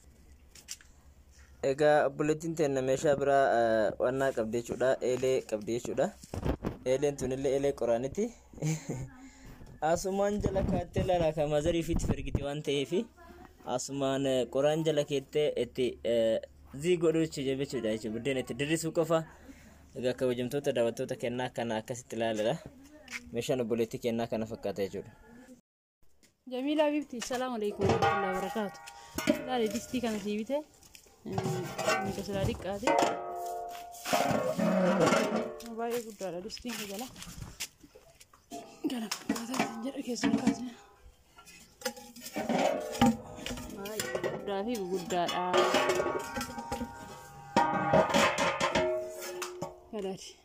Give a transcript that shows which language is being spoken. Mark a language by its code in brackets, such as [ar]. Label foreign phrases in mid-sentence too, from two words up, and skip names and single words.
[om] Egaa obboleettiin teenna meeshaa biraa wannaa qabdi jechuudha eelee qabdi jechuudha eeleen tunillee eelee qoraaniti asumaan jala kaattee laalaa ka mazarii fiitti fergiti waan ta'eefi asumaan qoraan jala keettee itti zii godhuuchi jechuudha jechuudha buddeen itti dirrisuu qofa. Egaa kabajamtoota daawwattoota kennaa kana akkasitti ilaalaa meeshaan obboleettii kennaa kana fakkaata jechuudha. [ar] Jamila bibti السلام عليكم ورحمة الله وبركاته. [om] Laali distii kana siibite nika sila diqqaati baay'ee guddaadha distiin kun jala kana fakkaata jedha keessaa kaasne baay'ee guddaa fi guddaadha kanaati.